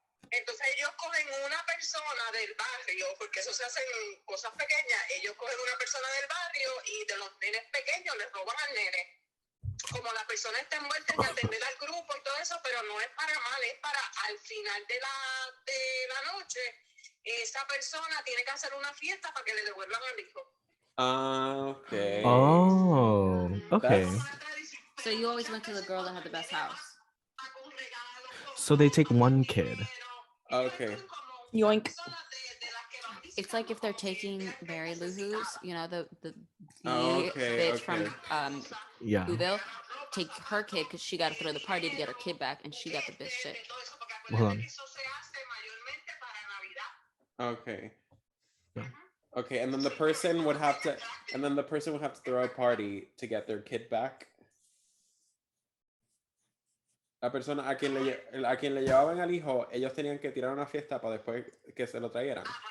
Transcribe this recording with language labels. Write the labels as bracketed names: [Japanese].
[Spanish] Entonces ellos cogen una persona del barrio, porque eso se hacen cosas pequeñas, ellos cogen una persona del barrio y de los nenes pequeños les roban al nene. Como la persona está envuelta en atender al grupo y todo eso, pero no es para mal, es para al final de la noche, esa persona tiene que hacer una fiesta para que le devuelvan al hijo. [English] Okay. Oh, okay. So you always went to the girl that had the best house. So they take one kid. Okay. Yoink. It's like if they're taking Mary Lou Who's, the bitch from Whoville, take her kid because she got to throw the party to get her kid back, and she got the bitch shit. Hold on. Okay. Okay, and then the person would have to throw a party to get their kid back. [Spanish] La persona a quien le llevaban al hijo, ellos tenían que tirar una fiesta para después que se lo trajeran.